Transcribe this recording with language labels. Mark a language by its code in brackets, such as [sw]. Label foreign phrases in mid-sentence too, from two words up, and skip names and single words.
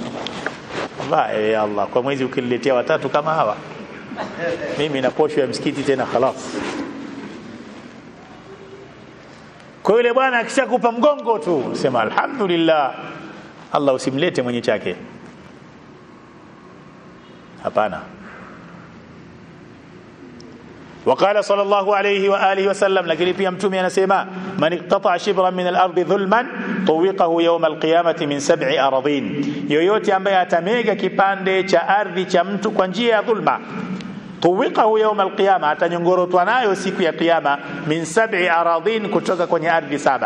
[sw] Allah, kwa mwezi ukiniletea watatu kama hawa mimi na posho ya msikiti tena khalas. Kwa yule bwana akishakupa mgongo tu sema alhamdulillah, Allah usimlete mwenye chake. Hapana. [ar] وقال صلى الله عليه وآله وسلم [sw] lakini pia mtume anasema [ar] من اقتطع شبرا من الأرض ظلما طوقه يوم القيامة من 7 أرضين, [sw] yoyote ambaye atamega kipande cha ardhi cha mtu kwa njia ya dhulma, [ar] طوقه يوم القيامة, [sw] atanyongorotwa nayo siku ya kiyama, [ar] من 7 أرضين, [sw] kutoka kwenye ardhi 7.